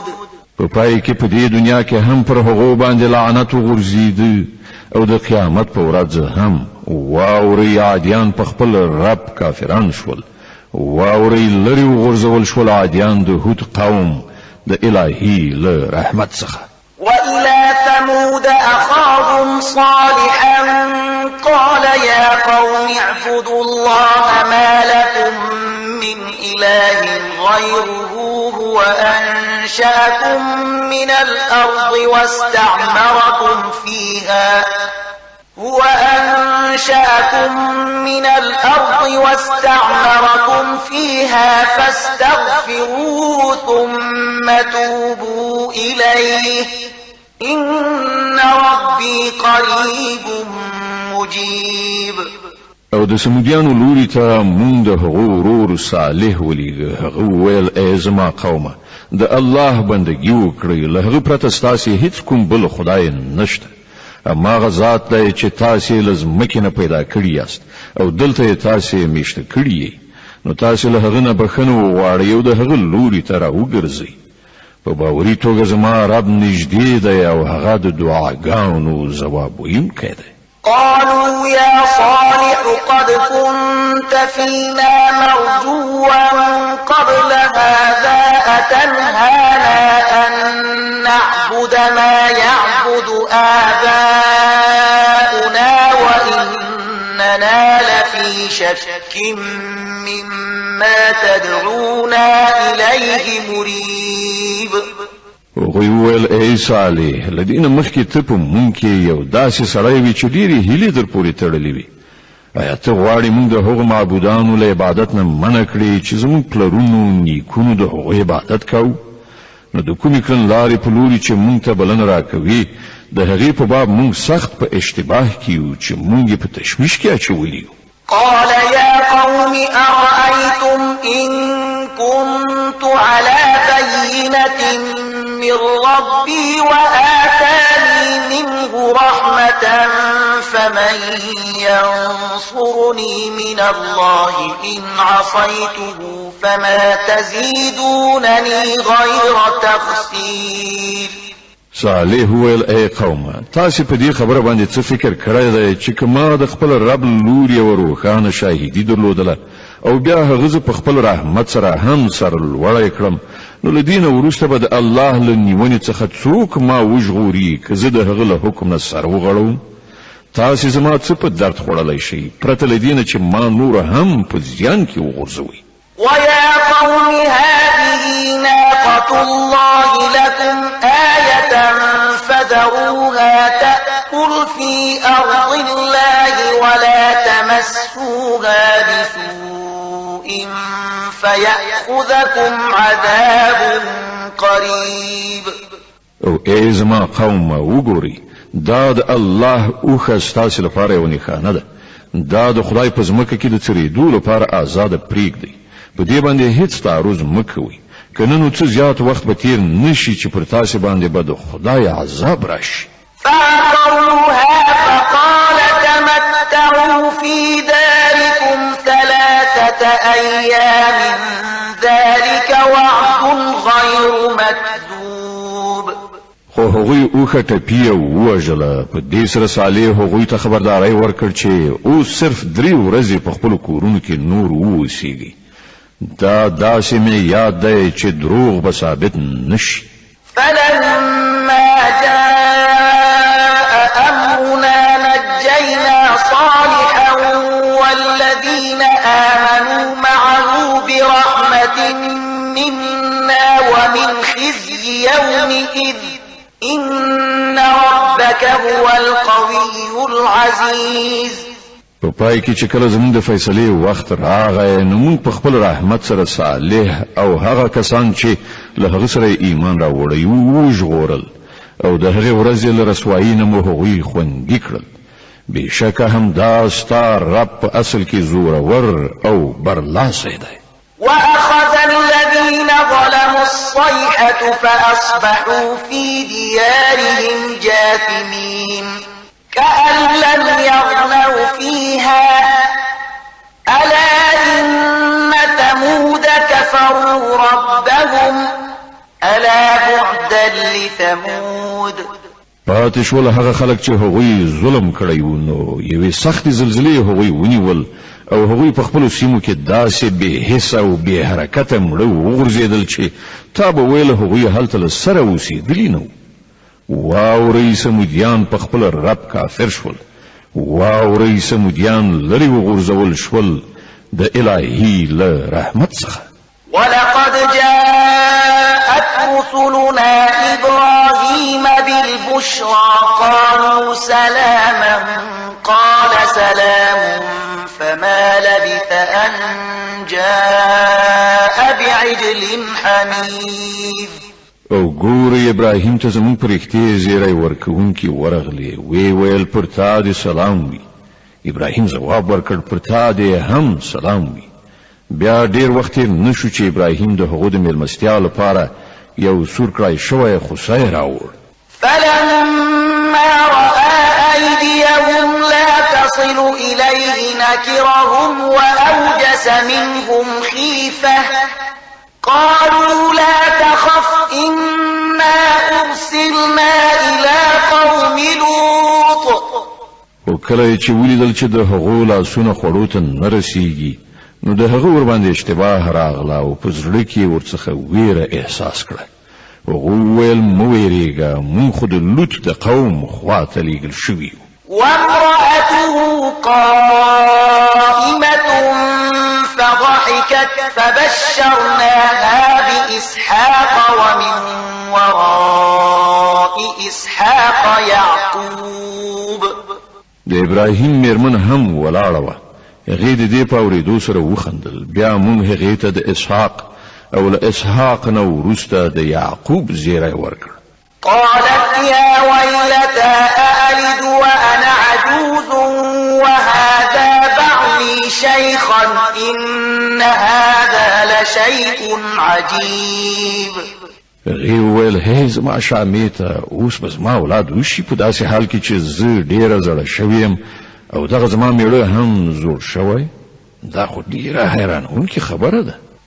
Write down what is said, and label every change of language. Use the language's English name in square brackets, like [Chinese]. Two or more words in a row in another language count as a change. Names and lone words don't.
[Pashto] په پای کې په دې دنیا کې هم پر هغو باندې لعنت وغورځید او د قیامت په ورځ هم واوري عادیان په خپل رب کافران شول. واوري لري وغورځول شول عادیان د هود قوم د الهي له رحمت څخه. [Arabic] وإلى ثمود أخاهم صالحا قال يا قوم اعبدوا الله ما لكم من إله غيره هو أنشأكم من الأرض واستعمركم فيها فاستغفروه ثم توبوا إليه إن ربي قريب مجيب. [Pashto] او د سمودیانو لوري ته مونږ د هغو ورور صالح ولیږه. هغه ویل ای زما قومه د الله بندګي وکړئ له هغه پرته ستاسې هیڅ کوم بل خدای نشته. هماغه ذات دی چې تاسې له ځمکې نه پیدا کړي یاست او دلته یې تاسې میشته کړي یې. نو تاسې له هغه نه بخښنه وغواړئ او د هغه لوري ته راوګرځئ. په باوري توګه زما رب نږدې دی او هغه د دعاګانو ځواب ویونکی دی. [Arabic] قالوا يا صالح قد كنت فينا مرجوا قبل هذا أتنهانا أن نعبد ما يعبد آباؤنا وإننا لفي شك مما تدعونا إليه مريب. [Pashto] هغوی وویل ای صالح له دې نه مخکې ته په مونږ کې یو داسې سړی وي چې ډېرې هیلې در پورې تړلې وي. آیا ته غواړې مونږ د هغو معبودانو له عبادت نه منع کړې چې زموږ پلرونو نیکونو د هغو عبادت کوو؟ نو د کومې کړنلارې په لوري چې مونږ ته بلنه راکوي د هغې په باب مونږ سخت په اشتباه کې یو چې مونږ یې په تشویش کې اچولي یو. [Arabic] قال يا قوم أرأيتم إن كنت على بينة من ربي وآتاني منه رحمة فمن ينصرني من الله إن عصيته فما تزيدونني غير تخسير. [Pashto] صالح ویل ای قومه تاسو په دې خبره باندې څه فکر کړی دی چې کما د خپل رب لور یو روښانه شاهدی درلودله او بیا هغه په خپل رحمت سره هم سر لوړی کړم نو لدین وروسته به د الله له نیونې څخه څوک ما وژغوري که زه د هغه له حکم نه سر وغړوم تاسو زما څه په درد خوړلی شئ پرته له دې نه چې ما نور هم په زیان کې وغورځوئ [Arabic] ويا قوم هذه ناقة الله لكم آية فذروها تأكل في أرض الله ولا تمسوها بسوء فيأخذكم عذاب قريب [Pashto] او ای زما قوم وګورئ دا د الله اوښه ستاسو لپاره یو نښانه ده دا د خدای په ځمکه کې د څرېدو لپاره آزاده پرېږدئ په دې باندې هیڅ تعرض مه کوئ که نه نو څه زیات وخت به تیر نشي چې پر تاسو باندې به د خدای عذاب راشي [Arabic] فعقروها فقال تمتعوا في داركم 3 أيام ذلك وعد غير مكذوب [Pashto] خو هغوی اوښه ټپي او ووژله په دې سره صالح هغوی ته خبرداری ورکړ چې اوس صرف 3 ورځې په خپلو کورونو کې نور واوسیږي دا داسې مې یاد دی چې دروغ به ثابت نشي [Arabic] فلما جاء أمرنا نجينا صالحا والذين آمنوا معه برحمة منا ومن خزي يومئذ إن ربك هو القوي العزيز [Pashto] په پای کې چې کله زموږ د فیصلې وخت راغی نو موږ په خپل رحمت سره صالح او هغه کسان چې له هغه سره ایمان راوړی وو وژغورل او د هغې ورځې له رسوایي نه مو هغوی خوندي کړل بېشکه همدا ستا رب په اصل کې زورور او برلاسی دی [Arabic] وأخذ الذين ظلموا الصيحة فأصبحوا في ديارهم جاثمين كأن لم يغنوا فيها ألا إن ثمود كفروا ربهم ألا بعدا لثمود [Pashto] پاتې شول هغه خلک چې هغوی ظلم کړی وو نو یوې سختې زلزلې هغوی ونیول او هغوی په خپلو سیمو کې داسې بې حسه او بې حرکته مړه وغورځېدل چې تا به ویل هغوی هلته له سره اوسېدلي نه واورئ سمودیان په خپل رب کافر شول واورئ سمودیان لرې وغورځول شول د الهي له رحمت څخه [Arabic] ولقد جاءت رسلنا إبراهيم بالبشرى قالوا سلاما قال سلام فما لبث أن جاء بعجل حنيذ [Pashto] او ګورې ابراهیم ته زموږ پرښتې زیری ورکوونکي ورغلې وی ویل پر تا دې سلام وي ابراهیم ځواب ورکړ پر تا دې هم سلام وي بیا ډیر وخت نشو چې ابراهیم د هغو د میلمستیا لپاره یو سور کړای شوی خوسی راوړ [Arabic] فلما رأى أيديهم لا تصل إليه نكرهم وأوجس منهم خيفة قالوا لا تخف إنا أرسلنا إلى قوم لوط [Pashto] او کله چې ولیدل چې د هغو لاسونه خوړو ته نه رسیږي نو د هغه ور باندې اشتباه راغله او په زړه کې ورڅخه ویره احساس کړه هغه ویل مو ویریږه مونږ خو د لوط د قوم خواته لیږل شوي یو [Arabic] وامرأته قائمة فضحكت فبشرناها بإسحاق ومن وراء إسحاق يعقوب [Pashto] د ابراهیم میرمن هم ولاړه وه هغې د دې په اورېدو سره وخندل بیا موږ هغې ته د اسحاق او له اسحاق نه وروسته د یعقوب زیری ورکړ [Arabic] قالت يا ويلتى أألد وأنا عجوز وهذا بعلي شيخا إن هذا لشيء عجيب [Pashto] هغې وویل هی زما شامې ته اوس به زما اولاد وشي په داسې حال کې چې زه ډېره زړه شوی یم او دغه زما میړه هم زوړ شوی دا خو ډېره حیرانوونکې خبره ده